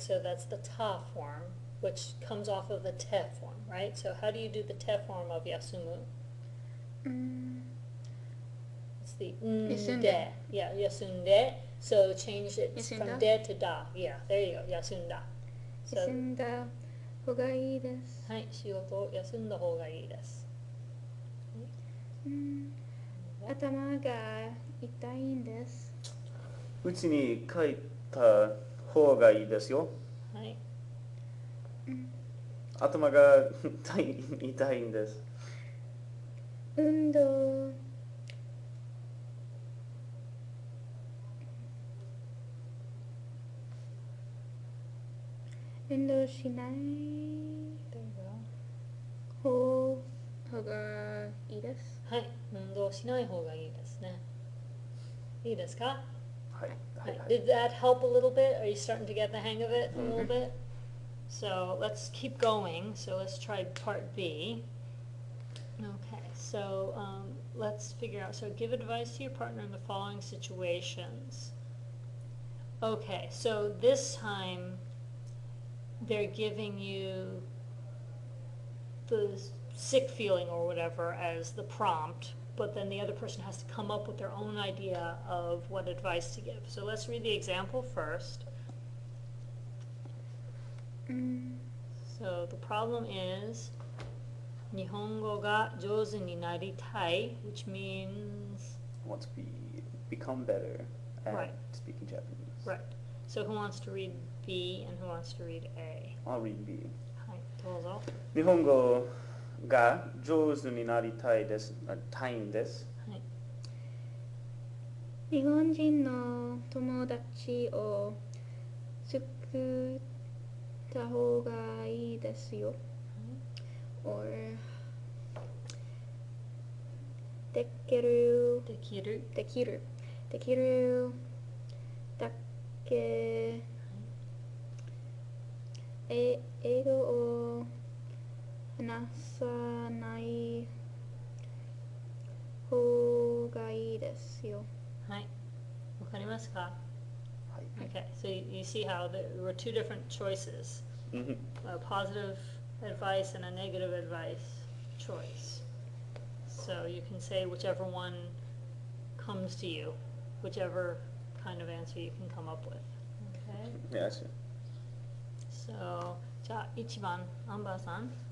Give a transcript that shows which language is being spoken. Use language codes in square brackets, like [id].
[en] So that's the ta form, which comes off of the te form, right? So how do you do the te form of yasumu? It's the [ja] Yasunde. [en] de. Yeah, yasunde. So change it from [ja] Yasunda? [en] de to da. Yeah, there you go, yasunda. [ja] 休 [en] So, [ja] んだ方がいいです。はい、仕事を休んだ方がいいです。頭が痛いんです。うちに帰った方がいいですよ。はい。頭が痛いんです。運動しない [en] There you go. [ja] 方がいいです。はい、運動しない方がいいですね。いいですか？はい。はいはい。 [en] Did that help a little bit? Are you starting to get the hang of it a little bit? So let's keep going. So let's try part B. Okay, so let's figure out. So give advice to your partner in the following situations. Okay, so this time they're giving you the sick feeling or whatever as the prompt, but then the other person has to come up with their own idea of what advice to give. So let's read the example first. So the problem is [ja] 日本語が上手になりたい, [en] which means Want to become better at Right. speaking Japanese. right. So who wants to read B and who wants to read A? I'll read B. [ja] はい、どうぞ。日本語が上手になりたいです。たいんです。はい。日本人の友達を作った方がいいですよ。 or できるできる。できるできるだけ英語を話さない方がいいですよ。はい。わかりますか？はい。 [en] Okay, so you see how there were two different choices, a positive advice and a negative advice choice. So you can say whichever one comes to you, whichever kind of answer you can come up with. Okay, Yes. [ja] so じゃあ1番、アンバーさん。